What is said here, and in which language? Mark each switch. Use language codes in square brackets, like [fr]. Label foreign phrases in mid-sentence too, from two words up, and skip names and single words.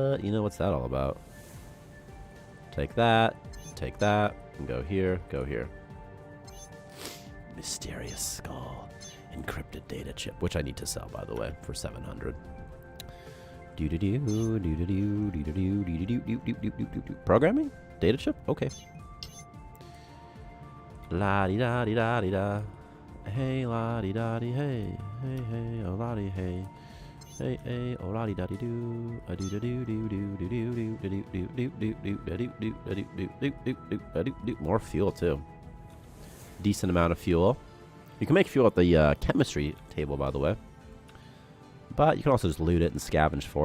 [en] You know, what's that all about? Take that, and go here, go here. Mysterious skull. Encrypted data chip, which I need to sell, by the way, for 700. Programming? Data chip? Okay. La-di-da-di-da-di-da. Hey, la-di-da-di, hey. Hey, hey, oh, la-di, hey. Hey, hey, oh, la di da di do, a do da do do do do do do do do do do do do do do do do. More fuel too. Decent amount of fuel. You can make fuel at the chemistry table, by the way. But you can also just loot it and scavenge for it.